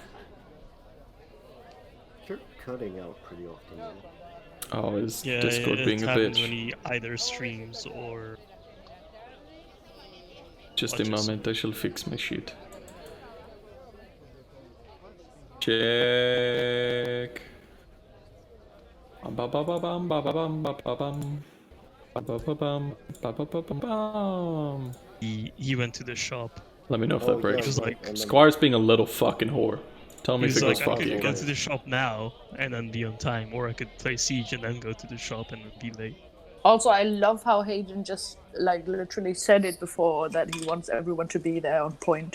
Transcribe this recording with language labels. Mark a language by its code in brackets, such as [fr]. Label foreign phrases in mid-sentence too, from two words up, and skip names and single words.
[en] You're cutting out pretty often, man. Oh, is Yeah, Discord it being a happens bitch? when he either streams or... Just a watches. moment, I shall fix my shit. Check. Ba ba ba bum ba ba bum ba ba bum. Ba ba ba bum ba ba ba bum bum. He went to the shop. Let me know if Oh, that yeah, breaks. He was right, like- and then- Squire's being a little fucking whore. Tell me He if was it goes like, I fuck could you go again. to the shop now and then be on time, or I could play Siege and then go to the shop and then be late. Also, I love how Hayden just like literally said it before that he wants everyone to be there on point.